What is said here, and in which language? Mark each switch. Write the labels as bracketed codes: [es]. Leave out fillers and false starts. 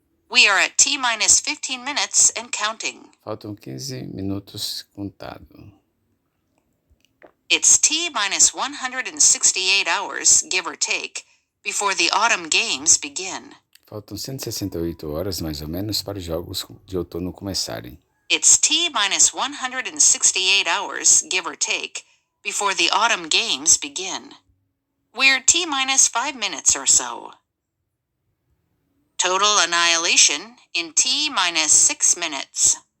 [en] We are at T-minus 15 minutes and counting. [pt] Faltam 15 minutos contado. [en] It's T-minus 168 hours, give or take, before the autumn games begin. [pt] Faltam 168 horas, mais ou menos, para os jogos de outono começarem. [en] It's T-minus 168 hours, give or take, before the autumn games begin. We're T-minus 5 minutes or so. Total annihilation in T-minus 6 minutes.